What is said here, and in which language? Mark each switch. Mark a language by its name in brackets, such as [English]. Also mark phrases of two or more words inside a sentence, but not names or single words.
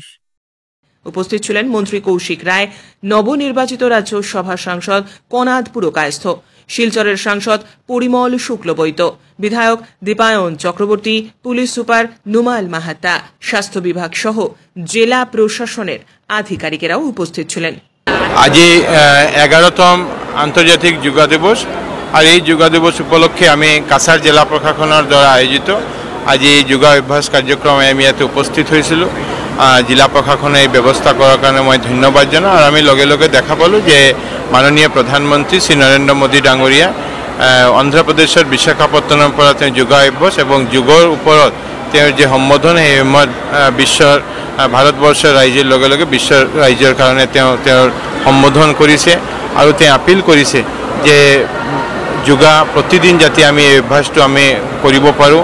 [Bangla] উপস্থিত ছিলেন মন্ত্রী কৌশিক রায়, নবনির্বাচিত রাজ্যসভা সাংসদ কনাদ পুরকায়স্থ, শিলচরের সাংসদ পরিমল শুক্লবৈদ্য, বিধায়ক দীপায়ন চক্রবর্তী, পুলিশ সুপার নুমাল মাহাত্তা, স্বাস্থ্য বিভাগ সহ জেলা প্রশাসনের আধিকারিকেরাও উপস্থিত ছিলেন। আজি 11তম আন্তর্জাতিক যোগা দিবস আর এই যোগা দিবস উপলক্ষে আমি কাছাড় জেলা প্রশাসনের দ্বারা আয়োজিত আজি যোগা অভ্যাস কার্যক্রমে আমি ইয়াতে উপস্থিত হয়েছিল। [Assamese] জিলা প্রশাসনে এই ব্যৱস্থা কৰাৰ কাৰণে মই ধন্যবাদ জনাওঁ। আৰু আমি লগে লগে দেখা পালোঁ যে মাননীয় প্ৰধানমন্ত্ৰী শ্ৰী নৰেন্দ্ৰ মোদী ডাঙৰীয়া অন্ধ্ৰপ্ৰদেশৰ বিশাখাপট্টনমৰ পৰা তেওঁ যোগা অভ্যাস এবং যোগৰ ওপৰত তেওঁৰ যে সম্বোধন সেই বিশ্বৰ ভাৰতবৰ্ষৰ ৰাইজৰ লগে লগে বিশ্বৰ ৰাইজৰ কাৰণে তেওঁৰ সম্বোধন কৰিছে আৰু তেওঁ আপিল কৰিছে যে যোগা প্ৰতিদিন যাতে আমি এই অভ্যাসটো আমি কৰিব পাৰোঁ।